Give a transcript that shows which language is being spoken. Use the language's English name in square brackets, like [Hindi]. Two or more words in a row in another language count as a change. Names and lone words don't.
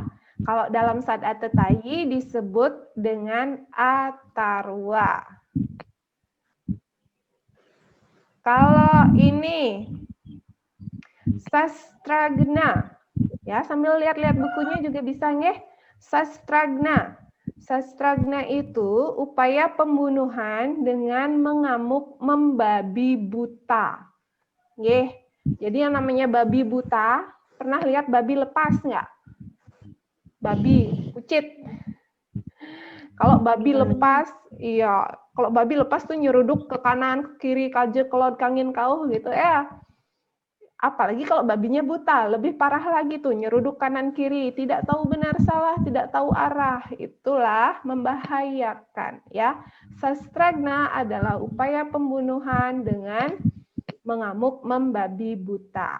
[Indonesian] Kalau dalam sad atatayi disebut dengan atarwa. Kalau ini sastragna, ya, sambil lihat-lihat bukunya juga bisa nggih. Sastragna. Sastragna itu upaya pembunuhan dengan mengamuk membabi buta. Nggih. Jadi yang namanya babi buta, pernah lihat babi lepas nggak? Babi, kucit. Kalau babi lepas, iya, kalau babi lepas tuh nyeruduk ke kanan, ke kiri, [Balinese] kaje, kelot, kangin, kauh [Indonesian] gitu ya. Apalagi kalau babinya buta, lebih parah lagi tuh, nyeruduk kanan kiri, tidak tahu benar salah, tidak tahu arah. Itulah membahayakan, ya. Sastragna adalah upaya pembunuhan dengan mengamuk membabi buta.